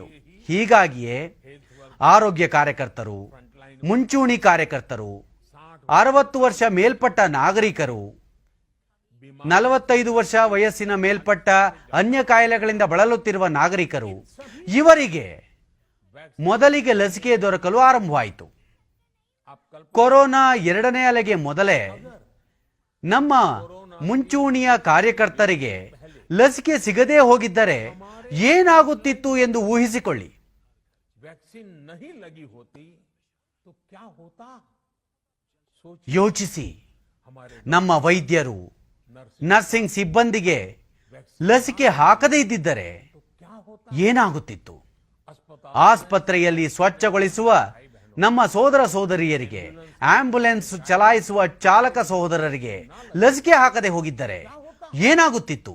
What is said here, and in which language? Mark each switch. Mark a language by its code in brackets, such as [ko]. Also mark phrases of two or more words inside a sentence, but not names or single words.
[kn] ಹೀಗಾಗಿಯೇ ಆರೋಗ್ಯ ಕಾರ್ಯಕರ್ತರು, ಮುಂಚೂಣಿ ಕಾರ್ಯಕರ್ತರು, 60 ವರ್ಷ ಮೇಲ್ಪಟ್ಟ ನಾಗರಿಕರು, 45 ವರ್ಷ ವಯಸ್ಸಿನ ಮೇಲ್ಪಟ್ಟ ಅನ್ಯ ಕಾಯಿಲೆಗಳಿಂದ ಬಳಲುತ್ತಿರುವ ನಾಗರಿಕರು ಇವರಿಗೆ ಮೊದಲಿಗೆ ಲಸಿಕೆ ದೊರಕಲು ಆರಂಭವಾಯಿತು. ಕೊರೋನಾ ಎರಡನೇ ಅಲೆಗೆ ಮೊದಲೇ ನಮ್ಮ ಮುಂಚೂಣಿಯ ಕಾರ್ಯಕರ್ತರಿಗೆ ಲಸಿಕೆ ಸಿಗದೇ ಹೋಗಿದ್ದರೆ ಏನಾಗುತ್ತಿತ್ತು ಎಂದು ಊಹಿಸಿಕೊಳ್ಳಿ. [hi] वैक्सीन नहीं लगी होती तो क्या होता? [kn] ಯೋಚಿಸಿ, ನಮ್ಮ ವೈದ್ಯರು ನರ್ಸಿಂಗ್ ಸಿಬ್ಬಂದಿಗೆ ಲಸಿಕೆ ಹಾಕದೇ ಇದ್ದಿದ್ದರೆ ಏನಾಗುತ್ತಿತ್ತು? ಆಸ್ಪತ್ರೆಯಲ್ಲಿ ಸ್ವಚ್ಛಗೊಳಿಸುವ ನಮ್ಮ ಸೋದರ ಸೋದರಿಯರಿಗೆ, ಆಂಬ್ಯುಲೆನ್ಸ್ ಚಲಾಯಿಸುವ ಚಾಲಕ ಸಹೋದರರಿಗೆ ಲಸಿಕೆ ಹಾಕದೆ ಹೋಗಿದ್ದರೆ ಏನಾಗುತ್ತಿತ್ತು?